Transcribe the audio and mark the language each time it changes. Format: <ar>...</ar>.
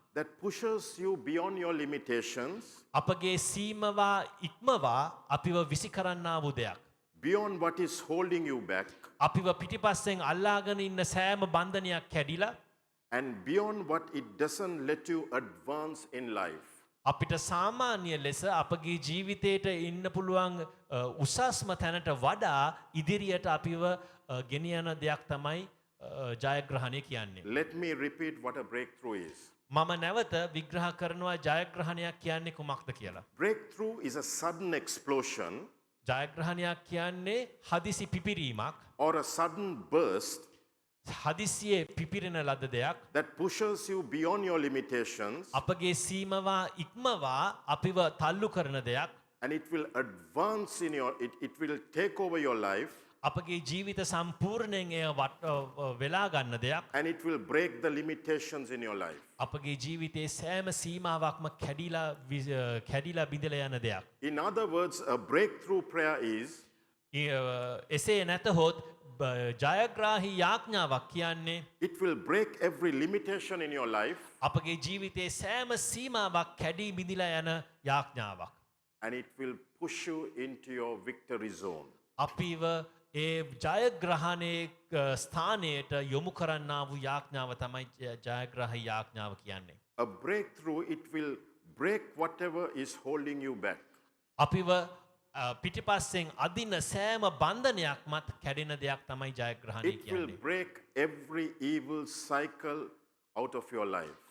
<en>that pushes you beyond your limitations,</en> <si>අපගේ සීමවා ඉක්මවා අපිව විසි කරන්නා වූ දෙයක්.</si> <en>beyond what is holding you back,</en> <si>අපිව පිටිපස්සෙන් අල්ලාගෙන ඉන්න සෑම බන්ධනයක් කැඩිලා</si> <en>and beyond what it doesn't let you advance in life.</en> <si>අපිට සාමාන්‍ය ලෙස අපගේ ජීවිතයට ඉන්න පුළුවන් උසස්ම තැනට වඩා ඉදිරියට අපිව ගෙනියන දෙයක් තමයි ජයග්‍රහණය කියන්නේ.</si> <en>Let me repeat what a breakthrough is.</en> <si>මම නැවත විග්‍රහ කරනවා ජයග්‍රහණයක් කියන්නේ කුමක්ද කියලා.</si> <en>Breakthrough is a sudden explosion</en> <si>ජයග්‍රහණයක් කියන්නේ හදිසි පිපිරීමක්</si> <en>or a sudden burst</en> <si>හදිසියේ පිපිරෙන ලද දෙයක්</si> <en>that pushes you beyond your limitations,</en> <si>අපගේ සීමවා ඉක්මවා අපිව තල්ලු කරන දෙයක්</si> <en>and it will advance in it will take over your life</en> <si>අපගේ ජීවිත සම්පූර්ණයෙන් එය වෙලා ගන්න දෙයක්.</si> <en>and it will break the limitations in your life.</en> <si>අපගේ ජීවිතයේ සෑම සීමාවක්ම කැඩිලා බිඳලා යන දෙයක්.</si> <en>In other words, a breakthrough prayer is</en> <si>එසේ නැතහොත් ජයග්‍රාහී යාඥාවක් කියන්නේ</si> <en>it will break every limitation in your life</en> <si>අපගේ ජීවිතයේ සෑම සීමාවක් කැඩී බිඳලා යන යාඥාවක්.</si> <en>and it will push you into your victory zone.</en> <si>අපිව ඒ ජයග්‍රහණයේ ස්ථානයට යොමු කරන්නා වූ යාඥාව තමයි ජයග්‍රාහී යාඥාව කියන්නේ.</si> <en>A breakthrough, it will break whatever is holding you back.</en> <si>අපිව පිටිපස්සෙන් අදින සෑම බන්ධනයක්මත් කැඩෙන දෙයක් තමයි ජයග්‍රහණය</si> <en>It will</en> <si>කියන්නේ.</si> <en>break every evil cycle out of your life.</en>